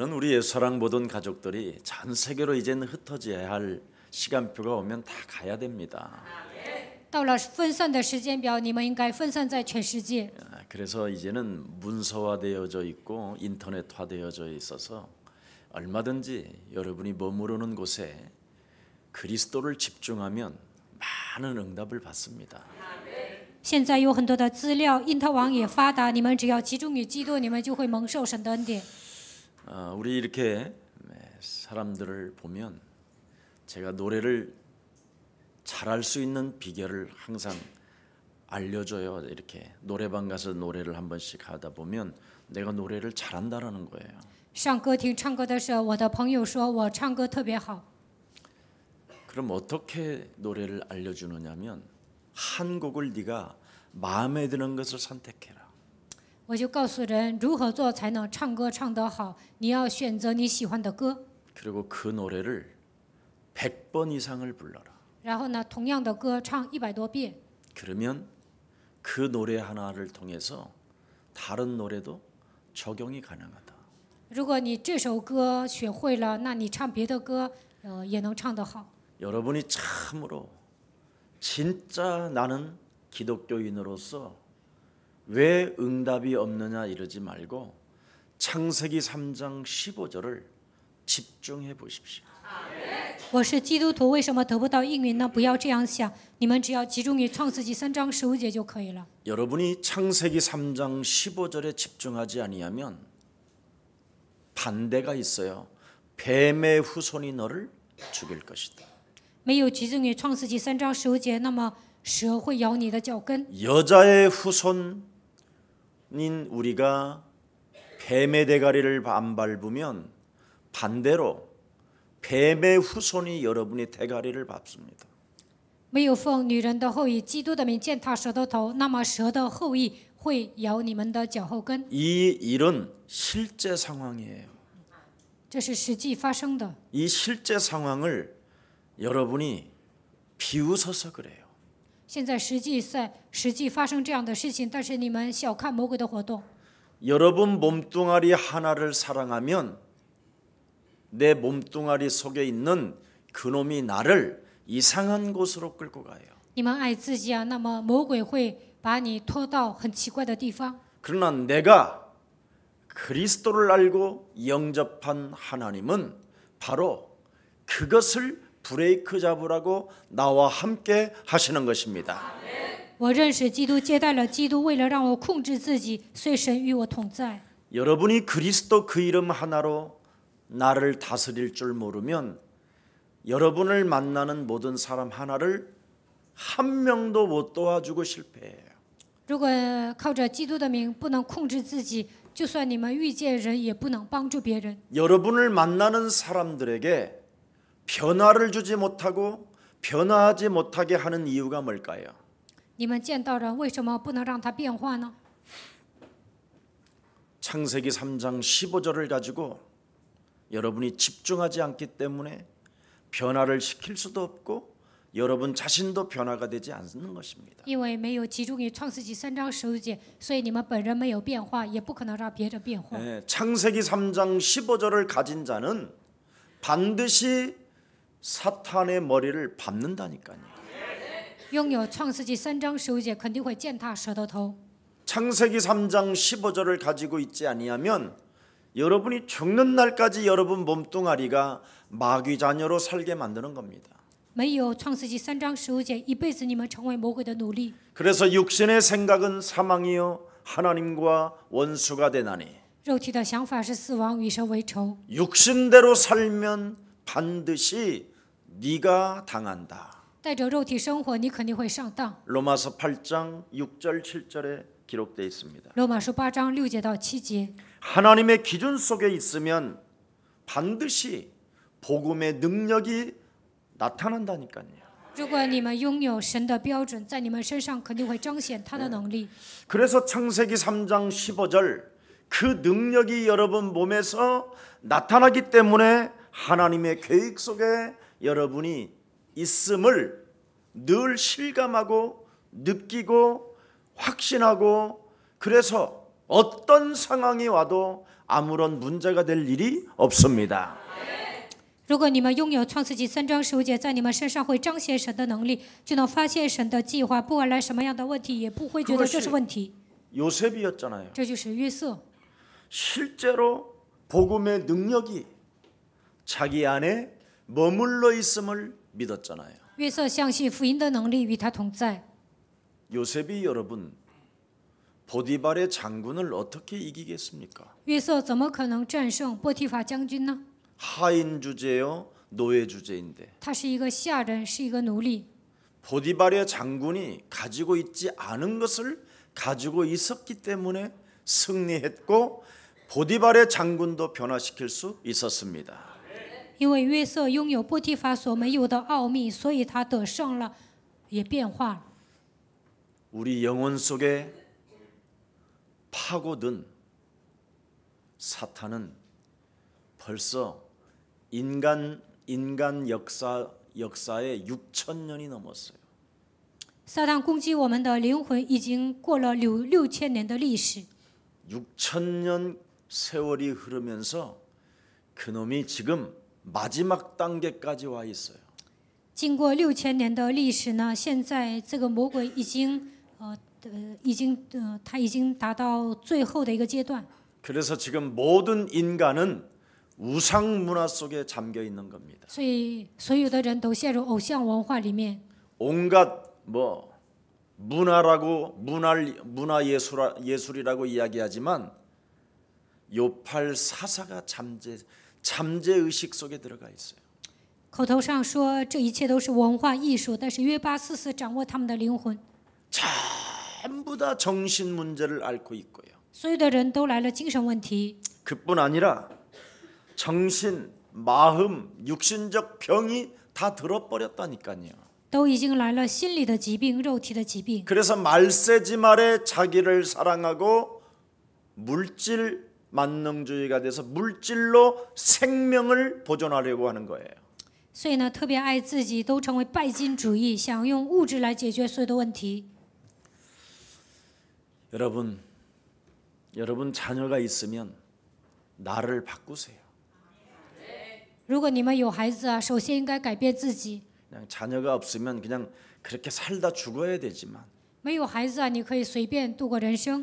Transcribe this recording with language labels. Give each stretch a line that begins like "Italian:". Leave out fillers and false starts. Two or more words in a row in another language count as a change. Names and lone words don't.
Korean: 우리 옛사랑 보던 가족들이 전 세계로 이제는 흩어져야 할 시간표가 오면 다 가야 됩니다.
Chinese: 到了分散的时间表，你们应该分散在全世界。
Korean: 그래서 이제는 문서화되어져 있고 인터넷화되어져 있어서 얼마든지 여러분이 머무르는 곳에 그리스도를 집중하면 많은 응답을 받습니다.
Chinese: 现在有很多的资料，因特网也发达，你们只要集中于基督，你们就会蒙受神的恩典。
Korean: 우리 이렇게 사람들을 보면 제가 노래를 잘할 수 있는 비결을 항상 알려줘요. 이렇게 노래방 가서 노래를 한 번씩 하다 보면 내가 노래를 잘한다라는 거예요.
Chinese: 上歌厅唱歌的时候，我的朋友说我唱歌特别好。
Korean: 그럼 어떻게 노래를 알려주느냐면 한 곡을 네가 마음에 드는 것을 선택해라.
Chinese: 我就告诉人如何做才能唱歌唱得好，你要选择你喜欢的歌，
Korean: 그리고 그 노래를 100번 이상을 불러라.
Chinese: 然后呢，同样的歌唱100多遍，
Korean: 그러면 그 노래 하나를 통해서 다른 노래도 적용이 가능하다.
Chinese: 如果你这首歌学会了，那你唱别的歌，也能唱得好。
Korean: 여러분이 참으로 진짜 나는 기독교인으로서 왜 응답이 없느냐 이러지 말고 창세기 3장 15절을 집중해 보십시오.
Chinese: 我是基督徒，为什么得不到应允呢？不要这样想，你们只要集中于创世纪3章15节就可以了。
Korean: 여러분이 창세기 3장 15절에 집중하지 아니하면 반대가 있어요. 뱀의 후손이 너를 죽일 것이다.
Chinese: 没有集中于创世纪3章15节，那么蛇会咬你的脚跟。
Korean: 여자의 후손인 우리가 뱀의 대가리를 안 밟으면 반대로 뱀의 후손이 여러분의 대가리를 밟습니다.
Chinese: 没有奉女人的后裔，基督的名践踏蛇的头，那么蛇的后裔会咬你们的脚后跟。
Korean: 이 일은 실제 상황이에요.
Chinese: 这是实际发生的。
Korean: 이 실제 상황을 여러분이 비웃어서 그래요.
Chinese: 现在实际发生这样的事情，但是你们小看魔鬼的活动。
Korean: 여러분 몸뚱아리 하나를 사랑하면 내 몸뚱아리 속에 있는 그놈이 나를 이상한 곳으로 끌고 가요.
Chinese: 你们爱自己啊，那么魔鬼会把你拖到很奇怪的地方。
Korean: 그러나 내가 그리스도를 알고 영접한 하나님은 바로 그것을 브레이크 잡으라고 나와 함께 하시는 것입니다.
Chinese: 我认识基督，接待了基督，为了让我控制自己，所以神与我同在。
Korean: 여러분이 그리스도 그 이름 하나로 나를 다스릴 줄 모르면 여러분을 만나는 모든 사람 하나를 한 명도 못 도와주고 실패해요.
Chinese: 如果靠着基督的名不能控制自己，就算你们遇见人，也不能帮助别人。
Korean: 여러분을 만나는 사람들에게 변화를 주지 못하고 변화하지 못하게 하는 이유가 뭘까요?
Chinese: 你们见到人，为什么不能让他变化呢？
Korean: 창세기 3장 15절을 가지고 여러분이 집중하지 않기 때문에 변화를 시킬 수도 없고 여러분 자신도 변화가 되지 않는 것입니다.
Chinese: 因为没有集中于创世纪3章15节，所以你们本人没有变化，也不可能让别人变化。
Korean: 창세기 3장 15절을 가진 자는 반드시 사탄의 머리를 밟는다니까요.
Chinese: 拥有创世纪3章15节，肯定会践踏蛇的头。
Korean: 창세기 3장 15절을 가지고 있지 아니하면 여러분이 죽는 날까지 여러분 몸뚱아리가 마귀 자녀로 살게 만드는 겁니다.
Chinese: 没有创世纪3章15节，一辈子你们成为魔鬼的奴隶。
Korean: 그래서 육신의 생각은 사망이요 하나님과 원수가 되나니
Chinese: 肉体的想法是死亡，与神为仇。
Korean: 육신대로 살면 반드시 네가 당한다.
Chinese: 带着肉体生活，你肯定会上当。
Korean: 로마서 8장 6절 7절에 기록되어 있습니다.
Chinese: 罗马书8章6节到7节。
Korean: 하나님의 기준 속에 있으면 반드시 복음의 능력이 나타난다니까요.
Chinese: 如果你们拥有神的标准，在你们身上肯定会彰显他的能力。
Korean: 그래서 창세기 3장 15절 그 능력이 여러분 몸에서 나타나기 때문에 하나님의 계획 속에 여러분이 있음을 늘 실감하고 느끼고 확신하고 그래서 어떤 상황이 와도 아무런 문제가 될 일이 없습니다.
Chinese: 如果你们拥有创世纪3章15节，在你们身上会彰显神的能力，就能发现神的计划，不管来什么样的问题，也不会觉得这是问题。
Korean: 요셉이었잖아요.
Chinese: 这就是约瑟，
Korean: 실제로 복음의 능력이 자기 안에 머물러 있음을 믿었잖아요.
Chinese: 约瑟相信福音的能力与他同在。
Korean: 요셉이 여러분 보디발의 장군을 어떻게 이기겠습니까?
Chinese: 约瑟怎么可能战胜波提法将军呢？
Korean: 하인 주제요, 노예 주제인데
Chinese: 他是一个下人，是一个奴隶。
Korean: 보디발의 장군이 가지고 있지 않은 것을 가지고 있었기 때문에 승리했고 보디발의 장군도 변화시킬 수 있었습니다.
Chinese: 因为约瑟拥有波提法所没有的奥秘，所以他得胜了，也变化了。
Korean: 우리 영혼 속에 파고든 사탄은 벌써 인간 역사의 6,000년이 넘었어요.
Chinese: 撒旦攻击我们的灵魂已经过了6000年的历史。
Korean: 6,000년 세월이 흐르면서 그놈이 지금 마지막 단계까지 와 있어요.
Chinese: 经过6000年的历史呢，现在这个魔鬼他已经达到最后的一个阶段。
Korean: 그래서 지금 모든 인간은 우상 문화 속에 잠겨 있는 겁니다.
Chinese: 所以所有的人都陷入偶像文化里面，
Korean: 온갖 문화 예술이라고 이야기하지만 요팔 사사가 잠재 의식 속에 들어가 있어요.
Chinese: 口头上说这一切都是文化艺术，但是约巴四四掌握他们的灵魂。
Korean: 전부 다 정신 문제를 앓고 있고요.
Chinese: 所有的人都来了精神问题，
Korean: 그뿐 아니라 정신, 마음, 육신적 병이 다 들어버렸다니까요.
Chinese: 都已经来了心理的疾病、肉体的疾病。
Korean: 그래서 말세지 말에 자기를 사랑하고 물질 만능주의가 돼서 물질로 생명을 보존하려고 하는 거예요.
Chinese: 所以呢，特别爱自己，都成为拜金主义，想用物质来解决所有的问题。
Korean: 여러분 자녀가 있으면 나를 바꾸세요.
Chinese: 如果你们有孩子啊，首先应该改变自己。
Korean: 그냥 자녀가 없으면 그냥 그렇게 살다 죽어야 되지만
Chinese: 没有孩子啊，你可以随便度过人生。